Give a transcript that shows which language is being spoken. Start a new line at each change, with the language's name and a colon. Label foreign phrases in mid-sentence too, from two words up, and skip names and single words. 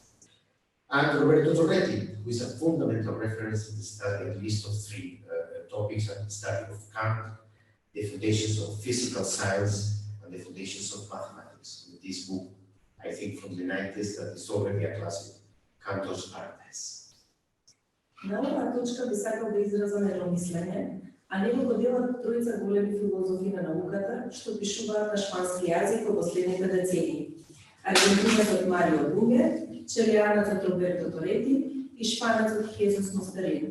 English: And Roberto Torretti, who is a fundamental reference in the study, at least of three topics, and the study of Kant, the foundations of physical science, and the foundations of mathematics. In this book, I think from the 90s, that is already a classic, Cantos Artes.
Macedonian: На оваа точка би сакал да изразам едно мислење, а него го делат тројца големи филозофи на науката, што пишуваат на шпански јазик во последните децении. Аргентинецот Марио Bunge, чилијанецот Роберто Торети и шпанецот Хесус Моsterin.